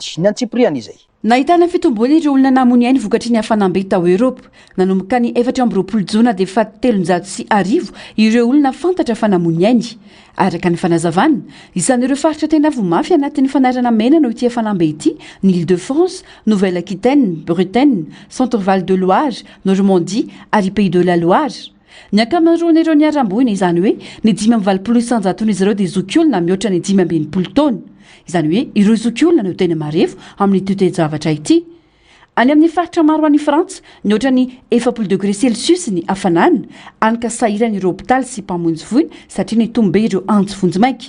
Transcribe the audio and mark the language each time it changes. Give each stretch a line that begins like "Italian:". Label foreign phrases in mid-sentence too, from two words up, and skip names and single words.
Malagasy: Ny antsipriany izay. Nahitana fitomboana ireo olona namony any vokatry ny hafanambe tao Eropa. Nanomboka ny 24 Jona dia fa 310 ireo olona fantatra fa namony any. Araka ny fanazavana, isan'ireo faritra tena vomafy anatin'ny fanarana mena no ity hafanambe ity ny Île-de-France, Nouvelle-Aquitaine, Bretagne, Centre-Val de Loire, Normandie ary Pays de la Loire. Ny ankamaroan'ireo niaramboina izany hoe ny 520 isanjaton'izy ireo dia zokiolona mihoatra ny 520 taona. Izany hoe ireo zokiolona no tena marefo amin'ny toetojavatra ity. any amin'ny faritra maro any Frantsa ny ohatrany 40
French: degré celsius
Malagasy: ny hafanana anka sahiran'ireo hôpitaly sy mpamonjy voiny satria nitombe ireo antsy maika.